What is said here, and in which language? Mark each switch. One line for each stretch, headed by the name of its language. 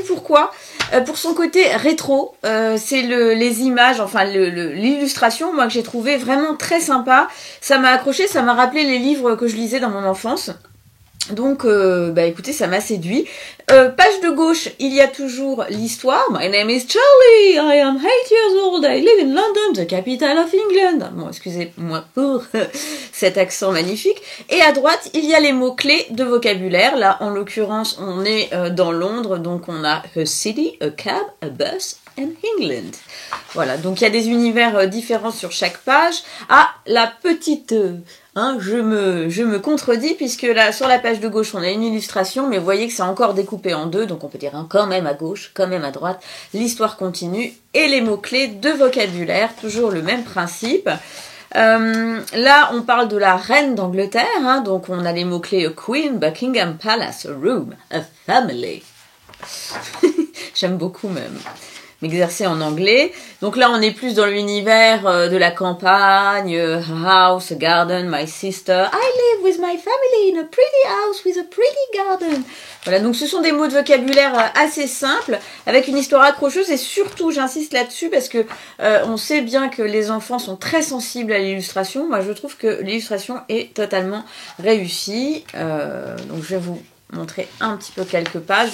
French: Pourquoi ? Pour son côté rétro, c'est les images, enfin l'illustration, moi que j'ai trouvé vraiment très sympa. Ça m'a accroché, ça m'a rappelé les livres que je lisais dans mon enfance. Donc, écoutez, ça m'a séduit. Page de gauche, il y a toujours l'histoire.
English: My name is Charlie, I am 8 years old, I live in London, the capital of England.
French: Bon, excusez-moi pour cet accent magnifique. Et à droite, il y a les mots-clés de vocabulaire. Là, en l'occurrence, on est dans Londres, donc on a
English: a city, a cab, a bus, and England.
French: Voilà, donc il y a des univers différents sur chaque page. Ah, la petite... je me contredis puisque là, sur la page de gauche, on a une illustration, mais vous voyez que c'est encore découpé en deux, donc on peut dire quand même à gauche, quand même à droite. L'histoire continue et les mots-clés de vocabulaire, toujours le même principe. Là, on parle de la reine d'Angleterre, donc on a les mots-clés
English: a queen, Buckingham Palace, a room, a family.
French: J'aime beaucoup même m'exercer en anglais. Donc là, on est plus dans l'univers de la campagne,
English: house, garden, my sister. I live with my family in a pretty house with a pretty garden.
French: Voilà, donc ce sont des mots de vocabulaire assez simples, avec une histoire accrocheuse et surtout, j'insiste là-dessus parce que on sait bien que les enfants sont très sensibles à l'illustration. Moi, je trouve que l'illustration est totalement réussie. Donc je vais vous montrer un petit peu quelques pages.